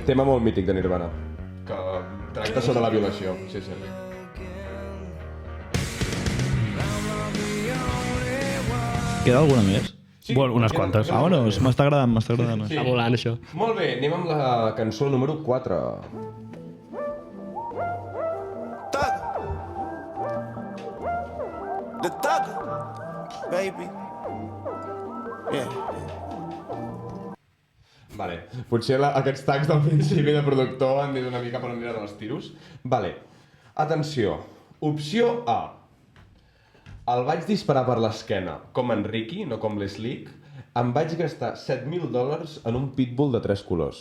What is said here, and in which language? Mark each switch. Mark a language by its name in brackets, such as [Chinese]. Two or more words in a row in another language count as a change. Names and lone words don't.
[Catalan] Tema molt mític de Nirvana. Que tracta sobre la violació. Sí. Queda alguna més? Sí, Bueno, unes quantes. Vámonos, m'està agradant. Sí. Està volant, això. Molt bé, anem amb la cançó número 4. [English] The thug, baby. Yeah. [Catalan] Vale. Potser aquests tags del principi de productor han dit una mica per on aniran els tiros. Vale. Atenció. Opció A. El vaig disparar per l'esquena, com en Ricky, no com l'Slick. Em vaig gastar $7.000 en un pitbull de 3 colors.